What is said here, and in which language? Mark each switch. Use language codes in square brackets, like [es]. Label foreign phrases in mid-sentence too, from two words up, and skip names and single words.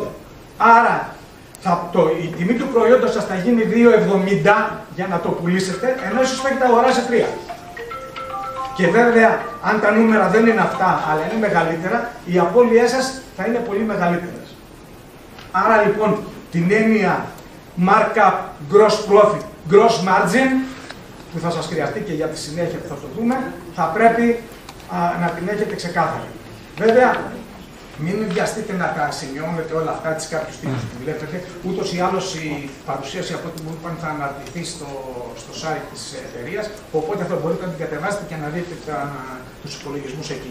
[el] Άρα, η τιμή του προϊόντος σας θα γίνει 2,70 για να το πουλήσετε, ενώ εσείς το έχετε αγοράσει 3. Και βέβαια, αν τα νούμερα δεν είναι αυτά, αλλά είναι μεγαλύτερα, οι απώλειές σας θα είναι πολύ μεγαλύτερες. Άρα λοιπόν, την έννοια [en] markup, gross profit, gross margin, [el] που θα σας χρειαστεί και για τη συνέχεια που θα το δούμε, θα πρέπει να την έχετε ξεκάθαρη. Βέβαια, μην βιαστείτε να τα σημειώνετε όλα αυτά, τις κάποιους τύπους που βλέπετε. Ούτως ή άλλως η παρουσίαση από ό,τι μου είπαν θα αναρτηθεί στο site της εταιρείας, οπότε θα μπορείτε να την κατεβάσετε και να δείτε τους υπολογισμούς εκεί.